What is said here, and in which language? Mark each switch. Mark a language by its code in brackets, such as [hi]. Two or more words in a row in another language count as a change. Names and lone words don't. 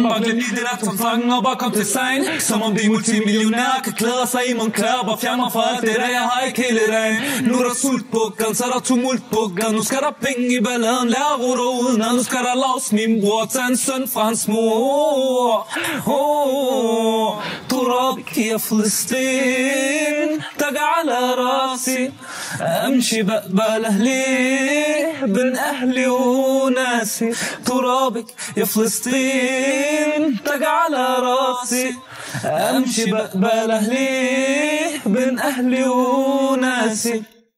[da] Bare glem lige det der som slangen og bare kom til sejn. Som om de multimillionærer kan klæde sig i Moncler. Bare fjern mig fra alt det der, jeg har ikke hele dagen. Nu er der sult på gang, så er der tumult på gang. Nu skal der penge i balladen, lær at rutte uden ad. Nu skal der lavs min bror, tag en søn fra hans mor. [ar] ترابك يا فلسطين تاج على راسي امشي بقبل اهلي بين اهلي وناسي ترابك يا فلسطين تاج على راسي امشي بقبل اهلي بين اهلي وناسي